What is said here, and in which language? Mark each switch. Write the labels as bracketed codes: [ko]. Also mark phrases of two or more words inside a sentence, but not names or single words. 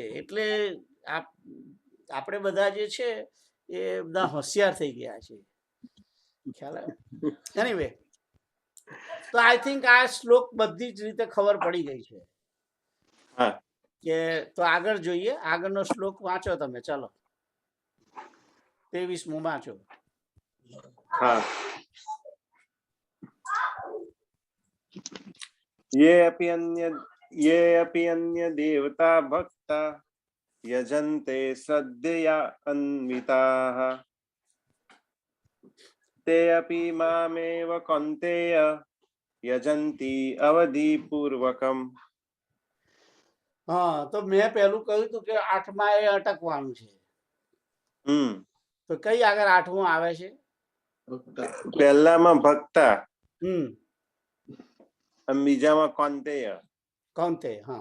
[gu] એટલે આપણે બધા જે છે એ બધા હોશિયાર થઈ ગયા છે, ખ્યાલ આવે? એનીવે, તો [en] I think [gu] આ શ્લોક બધી જ રીતે ખબર પડી ગઈ છે કે તો આગળ જોઈએ. આગળનો શ્લોક વાંચો તમે, ચાલો 23મો વાંચો. હા. [sa] ये अपि अन्य देवता भक्ता यजन्ते श्रद्धया अन्विताः ते अपि मामेव कौन्तेय यजन्ति अवधिपूर्वकम्. [gu] હા, તો મેં પહેલું કહ્યું હતું કે 8મા એ અટકવાનું છે. તો કઈ આગળ 8મું આવે છે? પહેલામાં ભક્તા અને બીજામાં કૌન્તેય. કૌન્તેય, હા.